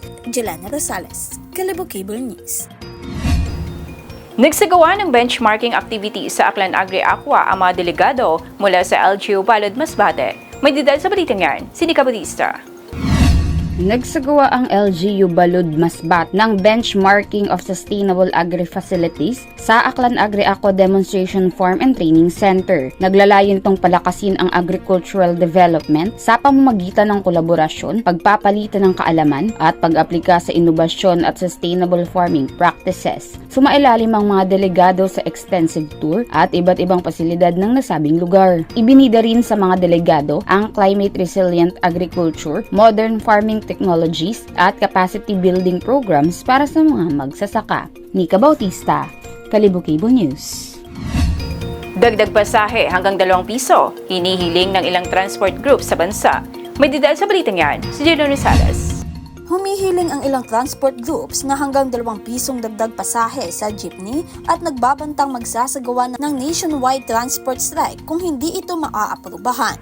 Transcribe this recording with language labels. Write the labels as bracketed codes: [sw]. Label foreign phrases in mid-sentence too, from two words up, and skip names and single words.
[tl] Jelena Rosales, Kalibo Cable News. Nagsagawa ng [en] benchmarking activity [tl] sa Aklan Agri Aqua ang mga delegado mula sa LGU Balod, Masbate. May detail sa balitang yan, si Nika Batista. Nagsagawa ang LGU Balud Masbate ng [en] benchmarking of sustainable agri-facilities [tl] sa Aklan Agri Aqua Demonstration Farm and Training Center. Naglalayon itong palakasin ang [en] agricultural development [tl] sa pamamagitan ng kolaborasyon, pagpapalitan ng kaalaman at pag-aplika sa inobasyon at [en] sustainable farming practices. [tl] Sumailalim ang mga delegado sa [en] extensive tour [tl] at iba't ibang pasilidad ng nasabing lugar. Ibinida rin sa mga delegado ang [en] climate resilient agriculture, modern farming technologies [tl] at [en] capacity building programs [tl] para sa mga magsasaka. Nika Bautista, Kalibo Cable News. Dagdag pasahe hanggang 2 piso, hinihiling ng ilang [en] transport group [tl] sa bansa. May detail sa balitang yan, si Jelena Rosales. Humihiling ang ilang [en] transport groups [tl] na hanggang 2 pisong dagdag pasahe sa jeepney at nagbabantang magsasagawa ng [en] nationwide transport strike [tl] kung hindi ito maaaprubahan.